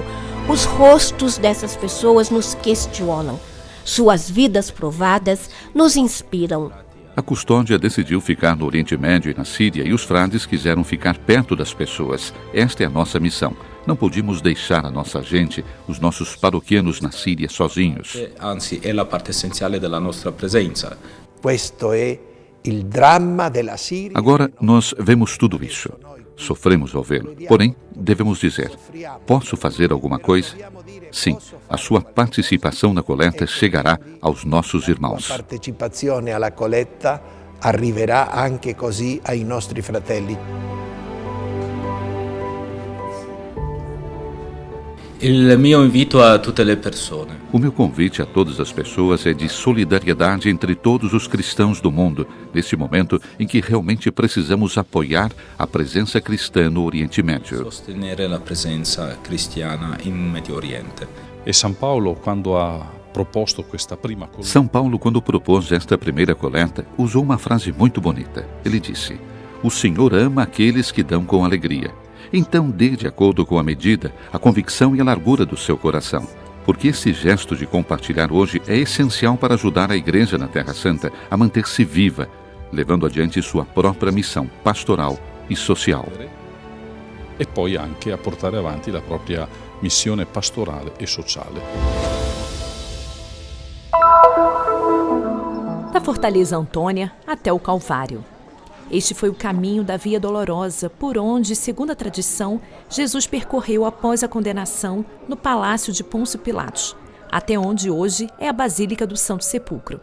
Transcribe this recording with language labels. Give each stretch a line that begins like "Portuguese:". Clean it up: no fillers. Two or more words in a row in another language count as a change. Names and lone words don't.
Portuguese: Os rostos dessas pessoas nos questionam. Suas vidas provadas nos inspiram. A custódia decidiu ficar no Oriente Médio e na Síria e os frades quiseram ficar perto das pessoas. Esta é a nossa missão. Não podíamos deixar a nossa gente, os nossos paroquianos na Síria sozinhos.
Italian: Anzi, è la parte essenziale della nostra presenza.
Portuguese: Agora nós vemos tudo isso. Sofremos ao vê-lo. Porém, devemos dizer, posso fazer alguma coisa? Sim, a sua participação na coleta chegará aos nossos irmãos.
Italian: A partecipazione alla coletta arriverà anche così ai nostri fratelli. Il mio invito a tutte le persone.
Portuguese: O meu convite a todas as pessoas é de solidariedade entre todos os cristãos do mundo, nesse momento em que realmente precisamos apoiar a presença cristã no Oriente Médio.
Italian: Sostenere la presenza cristiana in Medio Oriente.
Portuguese: E São Paulo, quando ha São Paulo, quando propôs esta primeira coleta, usou uma frase muito bonita. Ele disse: "O Senhor ama aqueles que dão com alegria. Então dê de acordo com a medida, a convicção e a largura do seu coração." Porque esse gesto de compartilhar hoje é essencial para ajudar a Igreja na Terra Santa a manter-se viva, levando adiante sua própria missão pastoral e social.
Italian: E poi anche a portare avanti la propria missione pastorale e sociale.
Portuguese: Da Fortaleza Antônia até o Calvário. Este foi o caminho da Via Dolorosa, por onde, segundo a tradição, Jesus percorreu após a condenação no Palácio de Pôncio Pilatos, até onde hoje é a Basílica do Santo Sepulcro.